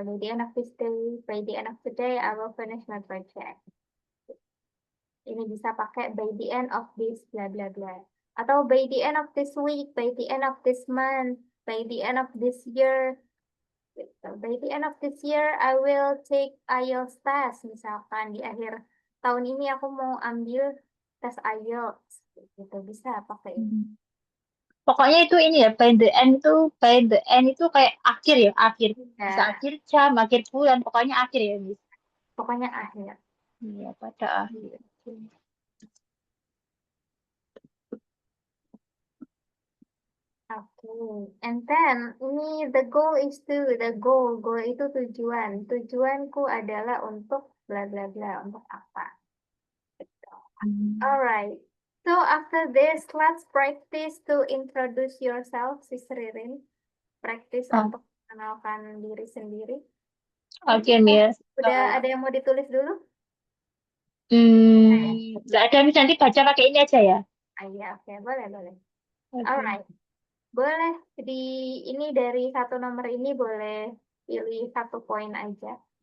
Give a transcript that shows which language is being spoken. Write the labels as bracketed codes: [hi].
[en] By the end of this day, by the end of the day, I will finish my project. [id] Ini bisa pakai [en] by the end of this, bla bla bla. Atau by the end of this week, by the end of this month, by the end of this year, [id] gitu. [en] By the end of this year, I will take IELTS test. [id] Misalkan di akhir tahun ini aku mau ambil tes IELTS. Gitu, bisa pakai ini. Pokoknya itu ini ya, [en] by the end [id] itu kayak akhir ya, akhir. Bisa Ya, akhir jam, akhir bulan, pokoknya akhir ya, Miss. pokoknya akhir. Iya, pada akhir. Oke, [en] and then [id] ini [en] the goal [id] itu tujuan. Tujuanku adalah untuk bla bla bla, untuk apa? Gitu. [en] Alright. So after this, let's practice to introduce yourself, Sis Ririn. [id] Praktis Oh, untuk mengenalkan diri sendiri. Mungkin oke, Miss. udah ada yang mau ditulis dulu? Nggak ada, Miss. Nanti baca pakai ini aja ya. Ah, iya, oke, boleh, boleh. Oke. [en] Alright, [id] boleh di ini dari satu nomor ini boleh pilih satu poin aja.